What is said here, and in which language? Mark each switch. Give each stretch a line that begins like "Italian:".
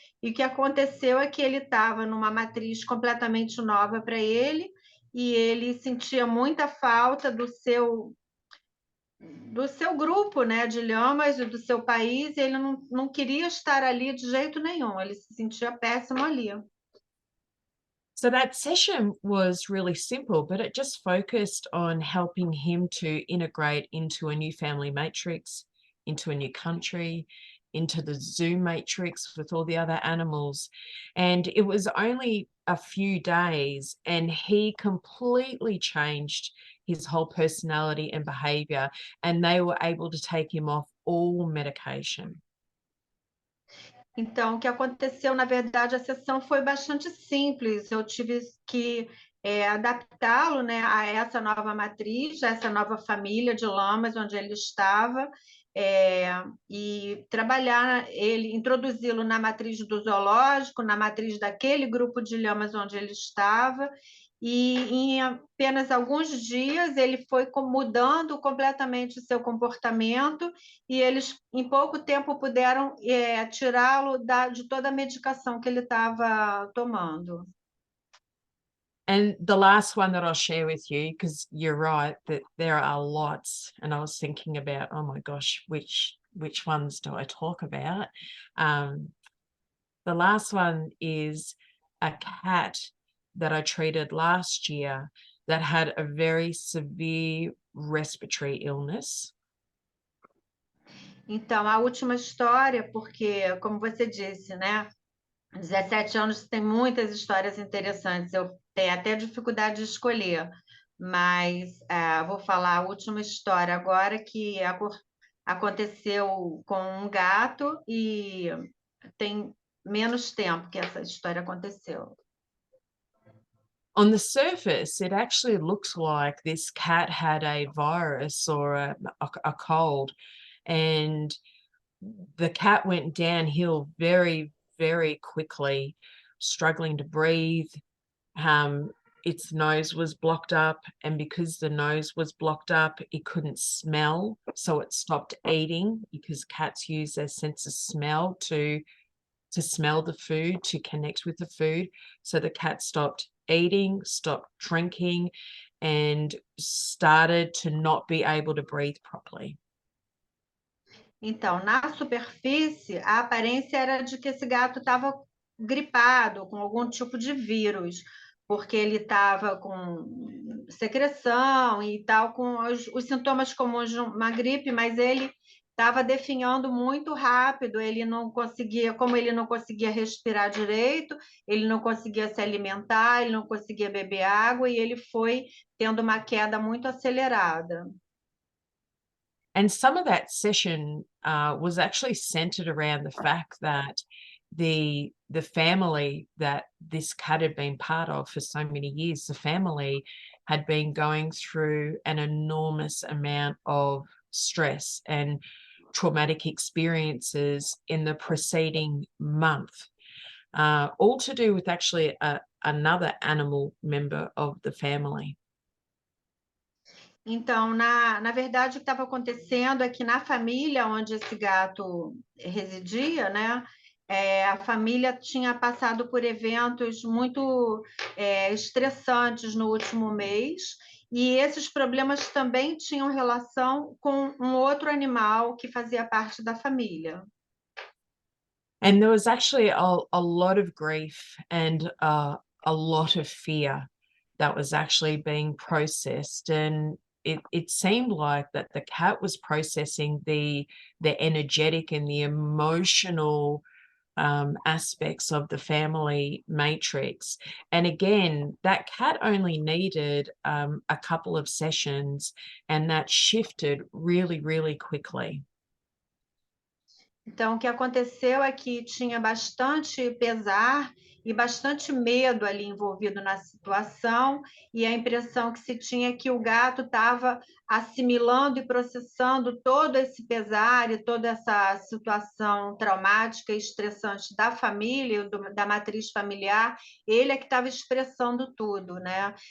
Portuguese: E o que aconteceu é que ele estava numa matriz completamente nova para ele, e ele sentia muita falta do seu grupo, né, de lhamas, e do seu país, e ele não queria estar ali de jeito nenhum, ele se sentia péssimo ali.
English: So that session was really simple, but it just focused on helping him to integrate into a new family matrix, into a new country, into the zoo matrix with all the other animals. And it was only a few days, and he completely changed his whole personality and behavior, and they were able to take him off all medication.
Portuguese: Então, o que aconteceu, na verdade, a sessão foi bastante simples. Eu tive que adaptá-lo, né, a essa nova matriz, a essa nova família de lamas onde ele estava, e trabalhar ele, introduzi-lo na matriz do zoológico, na matriz daquele grupo de lhamas onde ele estava, e em apenas alguns dias ele foi mudando completamente o seu comportamento, e eles em pouco tempo puderam tirá-lo de toda a medicação que ele estava tomando.
English: And the last one that I'll share with you, because you're right that there are lots, and I was thinking about, oh my gosh, which ones do I talk about? The last one is a cat that I treated last year that had a very severe respiratory illness.
Portuguese: Então, a última história, porque, como você disse, né? 17 anos tem muitas histórias interessantes. Eu tenho até dificuldade de escolher, mas vou falar a última história agora que aconteceu com um gato e tem menos tempo que essa história aconteceu.
English: On the surface, it actually looks like this cat had a virus or a cold, and the cat went downhill very, very quickly, struggling to breathe. Its nose was blocked up, and because the nose was blocked up, it couldn't smell, so it stopped eating, because cats use their sense of smell to smell the food, to connect with the food. So the cat stopped eating, stopped drinking, and started to not be able to breathe properly.
Portuguese: Então, na superfície, a aparência era de que esse gato estava gripado, com algum tipo de vírus, porque ele estava com secreção e tal, com os sintomas comuns de uma gripe, mas ele estava definhando muito rápido, ele não conseguia, como ele não conseguia respirar direito, ele não conseguia se alimentar, ele não conseguia beber água, e ele foi tendo uma queda muito acelerada.
English: And some of that session was actually centered around the fact that the family that this cat had been part of for so many years, the family had been going through an enormous amount of stress and traumatic experiences in the preceding month, all to do with actually another animal member of the family.
Portuguese: Então, na verdade, o que estava acontecendo é que na família onde esse gato residia, né, a família tinha passado por eventos muito estressantes no último mês, e esses problemas também tinham relação com um outro animal que fazia parte da família.
English: And there was actually a lot of grief and a lot of fear that was actually being processed. And it seemed like that the cat was processing the energetic and the emotional aspects of the family matrix. And again, that cat only needed a couple of sessions, and that shifted really, really quickly.
Portuguese: Então, o que aconteceu é que tinha bastante pesar e bastante medo ali envolvido na situação, e a impressão que se tinha é que o gato estava assimilando e processando todo esse pesar e toda essa situação traumática e estressante da família, da matriz familiar, ele é que estava expressando tudo, né?